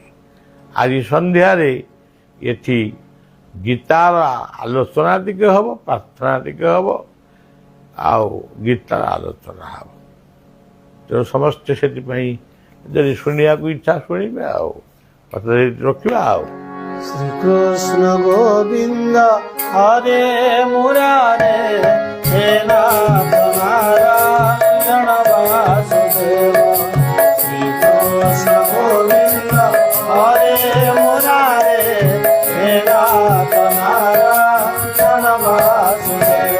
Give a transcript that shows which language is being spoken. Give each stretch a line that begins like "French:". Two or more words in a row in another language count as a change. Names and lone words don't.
Odia: ଆଜି ସନ୍ଧ୍ୟାରେ ଏଠି ଗୀତାର ଆଲୋଚନା ଟିକେ ହବ, ପ୍ରାର୍ଥନା ଟିକେ ହବ, ଆଉ ଗୀତାର ଆଲୋଚନା ହବ। ତେଣୁ ସମସ୍ତେ ସେଥିପାଇଁ ଯଦି ଶୁଣିବାକୁ ଇଚ୍ଛା ଶୁଣିବେ, ଆଉ କଥା ରଖିବା। ଆଉ
Sanskrit: श्रीकृष्ण गोविन्द हरे मुरारे हे नाथ नारायण वासुदेव। श्रीकृष्ण गोविन्द हरे मुरारे हे नाथ नारायण वासुदेव।